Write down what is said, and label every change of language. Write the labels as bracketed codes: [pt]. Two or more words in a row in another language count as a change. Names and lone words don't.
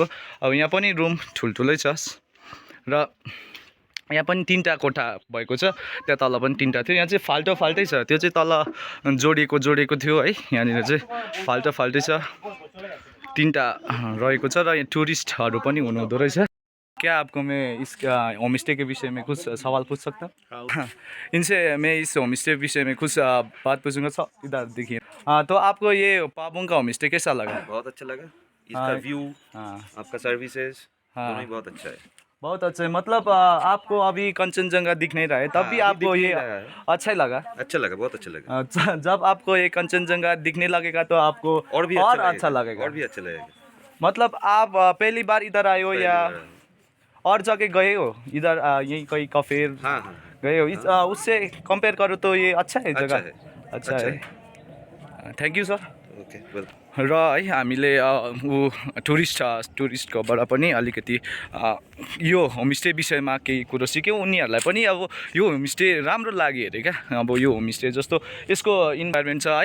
[ne] अब यहाँ पनि रुम ठुल्ठुलै छ र यहाँ पनि 3टा कोठा भएको छ, त्यहाँ तल पनि 3टा थियो। यहाँ चाहिँ फाल्टै छ, त्यो चाहिँ तल जोडिएको थियो है। यहाँनिर चाहिँ फाल्टै छ, 3टा रहेको छ र यहाँ टुरिस्टहरू पनि हुनुहुँदो रहेछ। [hi] क्या आपको मैं इस होमस्टे के विषय में कुछ सवाल पूछ सकता हूँ? इनसे मैं इस होमस्टे के विषय में कुछ बात पूछूंगा। सब इधर देखिए। तो आपको ये पाबुंग का होमस्टे कैसा लगा? बहुत अच्छा लगा। इसका व्यू, आपका सर्विसेज दोनों ही बहुत अच्छा है। बहुत अच्छा है। मतलब आपको अभी कंचनजंगा दिख नहीं रहा है तब भी आपको ये अच्छा ही लगा? अच्छा लगा, बहुत अच्छा लगा। जब आपको ये कंचनजंगा दिखने लगेगा तो आपको और भी अच्छा लगेगा। और भी अच्छा लगेगा। मतलब आप पहली बार इधर आए हो या और जगह गए हो? इधर यही कोई कफेर गए हो? उससे कंपेयर करो तो ये अच्छा है जगह? अच्छा है। [en] thank you sir. OK, welcome. [ne] र है हामीले टुरिस्टकोबाट पनि अलिकति यो होमस्टे विषयमा केही कुरो सिक्यौँ। उनीहरूलाई पनि अब यो होमस्टे राम्रो लाग्यो अरे क्या। अब यो होमस्टे जस्तो यसको इन्भाइरोमेन्ट छ है।